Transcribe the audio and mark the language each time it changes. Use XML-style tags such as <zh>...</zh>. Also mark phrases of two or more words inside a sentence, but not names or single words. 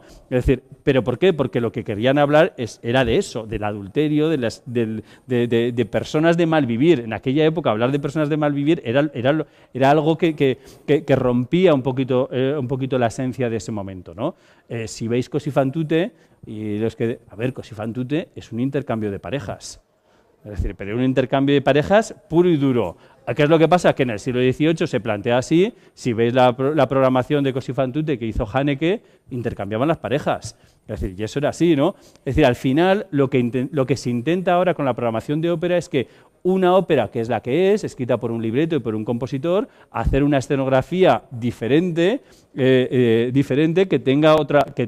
<es>Es decir, ¿pero por qué? Porque lo que querían hablar era de eso, del adulterio, de personas de mal vivir. En aquella época hablar de personas de mal vivir era algo que rompía un poquito la esencia de ese momento, ¿no? Si veis Così fan tutte, Così fan tutte es un intercambio de parejas. Es decir, pero un intercambio de parejas puro y duro. ¿Qué es lo que pasa? Que en el siglo XVIII se plantea así. Si veis la programación de Così fan tutte que hizo Haneke, intercambiaban las parejas. Es decir, y eso era así, ¿no? Es decir, al final lo que se intenta ahora con la programación de ópera es que una ópera, que es la que es, escrita por un libreto y por un compositor, hacer una escenografía diferente que tenga otro sentido.</es>